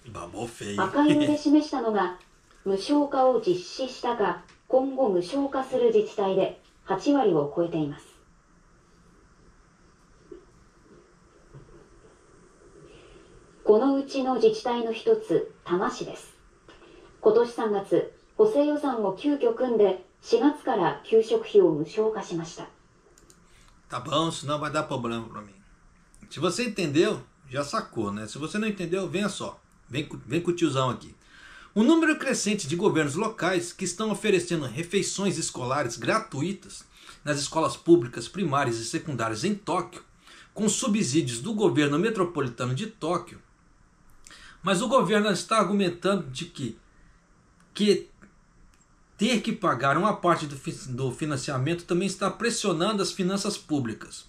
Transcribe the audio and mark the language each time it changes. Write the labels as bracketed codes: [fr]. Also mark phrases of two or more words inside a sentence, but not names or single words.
[ja] 赤色で示したのが無償化を実施したか今後無償化する自治体で8割を超えています。このうちの自治体の一つ、多摩市です。今年3月、補正予算を急遽組んで4月から給食費を無償化しました。 [pt] Tá bom, senão vai dar problema para mim. Se você entendeu, já sacou, né? Se você não entendeu, venha só. Vem com o tiozão aqui. Um número crescente de governos locais que estão oferecendo refeições escolares gratuitas nas escolas públicas primárias e secundárias em Tóquio, com subsídios do governo metropolitano de Tóquio, Mas o governo está argumentando de que ter que pagar uma parte do financiamento também está pressionando as finanças públicas.